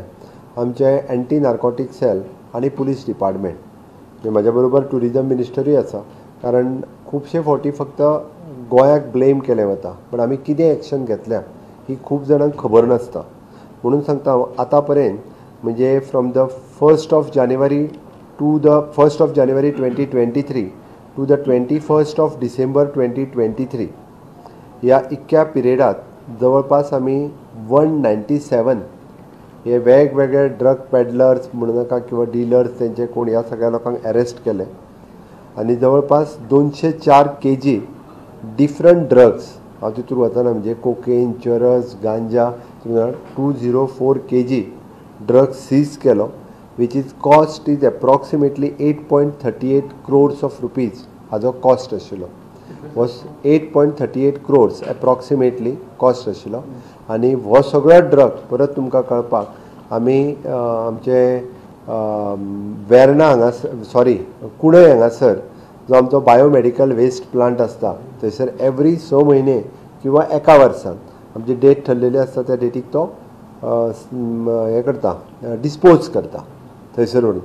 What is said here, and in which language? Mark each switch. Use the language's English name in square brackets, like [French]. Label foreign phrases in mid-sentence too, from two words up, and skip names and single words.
[Konkani] आमचे [English] anti narcotic cell [Konkani] आनी पुलीस डिपार्टमेंट म्हणजे म्हाज्या बरोबर टुरिजम मिनिस्टरूय आसा, कारण खुबशे फावटी फक्त गोंयाक ब्लेम केलें वता, पण आमी कितें एक्शन घेतल्या ही खूब जाणांक खबर नासता. म्हणून सांगता आतां पर्यंत म्हणजे [English] from the 1st of January to the 1st of January 2023 to the 21st of December 2023 [Konkani] ह्या इतक्या पिरियडात जवळपास आमी 197 हे वेगवेगळे [English] drug peddlers [Konkani] म्हणू नाका किंवा डिलर्स तेंचे कोण ह्या सगळ्या लोकांक अरेस्ट केले आणि जवळपास 204 kg [English] different drugs [Konkani] हांव तितून वचना म्हणजे कोकेन, चरस, गांजा 204 kg ड्रग्स सीज केलो, [English] which is cost is approximately 8.38 crores of rupees. [Konkani] हाजो कॉस्ट आशिल्लो [English] was 8.38 crores approximately [Konkani] कॉस्ट आशिल्लो. आनी हो सगळो ड्रग परत तुमकां कळपाक आमी आमचे वेर्णा हांगा कुणय हांगासर जो आमचो [English] biomedical waste plant [Konkani] आसता थंयसर एवरी 6 म्हयने किंवा एका वर्सान आमची डेट ठरलेली आसता त्या डेटीक तो हे करता डिस्पोज करता थंयसर व्हरून.